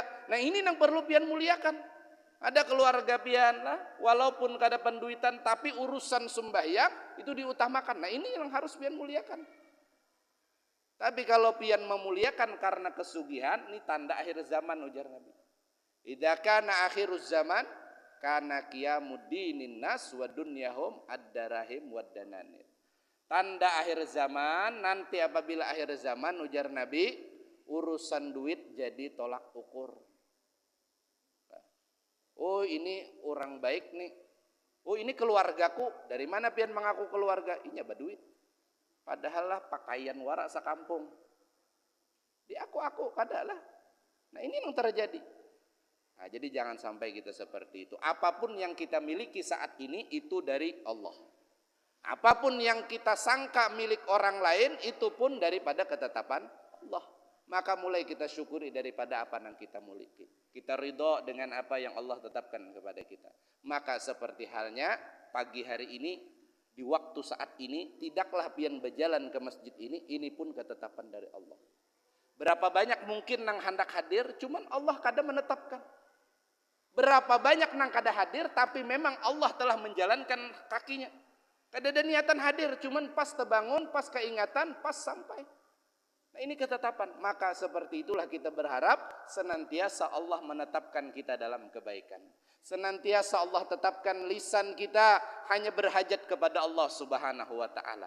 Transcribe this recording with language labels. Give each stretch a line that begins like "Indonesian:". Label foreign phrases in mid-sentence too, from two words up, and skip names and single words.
Banjar: Nah, ini nang perlu pian muliakan. Ada keluarga pian lah, walaupun kada penduitan, tapi urusan sembahyang itu diutamakan.
Indonesian: Nah, ini yang harus pian muliakan. Tapi kalau pian memuliakan karena kesugihan, ini tanda akhir zaman ujar Nabi.
Arabic: إذا كان آخر الزمان كان قيام الدين الناس ودنياهم الدراهم والدنانير.
Indonesian: Tanda akhir zaman, nanti apabila akhir zaman ujar Nabi, urusan duit jadi tolak ukur. Oh, ini orang baik nih. Oh, ini keluargaku. Dari mana pian mengaku keluarga?
Banjar: Inya baduit. Padahal lah pakaian warak sakampung. Di aku kadalah.
Indonesian: Nah, ini yang terjadi. Nah, jadi jangan sampai kita seperti itu. Apapun yang kita miliki saat ini itu dari Allah. Apapun yang kita sangka milik orang lain itu pun daripada ketetapan Allah. Maka mulai kita syukuri daripada apa yang kita miliki. Kita ridho dengan apa yang Allah tetapkan kepada kita. Maka seperti halnya pagi hari ini, di waktu saat ini, tidaklah pian berjalan ke masjid ini pun ketetapan dari Allah.
Banjar: Berapa banyak mungkin nang hendak hadir, cuman Allah kada menetapkan. Berapa banyak nang kada hadir,
Indonesian: tapi memang Allah telah menjalankan kakinya.
Banjar: Kada ada niatan hadir, cuman pas terbangun, pas keingatan, pas sampai.
Indonesian: Nah, ini ketetapan. Maka seperti itulah kita berharap senantiasa Allah menetapkan kita dalam kebaikan. Senantiasa Allah tetapkan lisan kita, hanya berhajat kepada Allah
Arabic: سبحانه وتعالى.